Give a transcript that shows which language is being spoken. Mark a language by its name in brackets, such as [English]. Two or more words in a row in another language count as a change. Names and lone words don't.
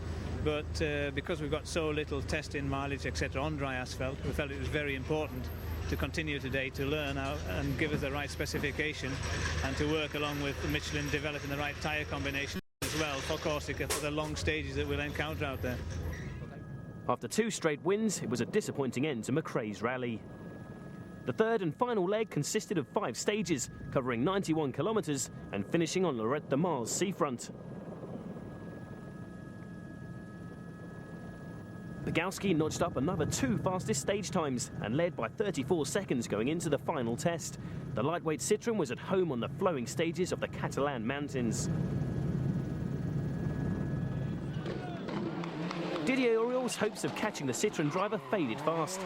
[English] But because we've got so little testing mileage, etc., on dry asphalt, we felt it was very important to continue today to learn how and give us the right specification and to work along with Michelin developing the right tyre combination as well for Corsica for the long stages that we'll encounter out there. After 2 straight wins, it was a disappointing end to McRae's rally. The third and final leg consisted of 5 stages, covering 91 kilometres and finishing on Lorette de Mar's seafront. Bogowski notched up another 2 fastest stage times and led by 34 seconds going into the final test. The lightweight Citroën was at home on the flowing stages of the Catalan mountains. Didier Auriol's hopes of catching the Citroën driver faded fast.